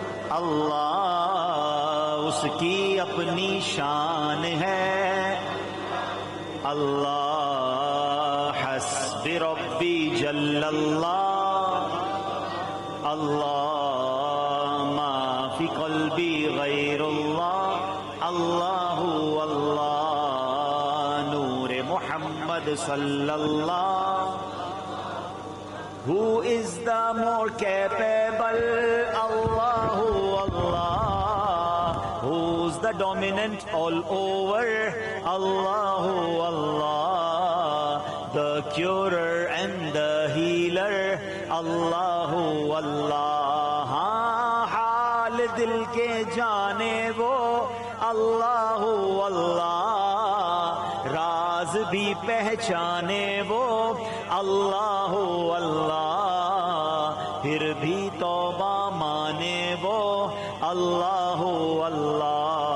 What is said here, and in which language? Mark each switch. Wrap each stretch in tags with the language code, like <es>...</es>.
<ur>اللہ اس کی اپنی شان ہے,</ur> <ar>اللہ حسب ربی جل اللہ, اللہ ما فی قلبی غیر اللہ, اللہ اللہ نور محمد صلی اللہ.</ar> <en>Who is the more capable, Allahu Allah, who's the dominant all over, Allahu Allah, the curer and the healer, Allahu Allah.</en> <ur>ہاں حال دل کے جانے وہ, اللہ اللہ راز بھی پہچانے وہ, اللہ اللہ پھر بھی توبہ مانے وہ, اللہ اللہ</ur>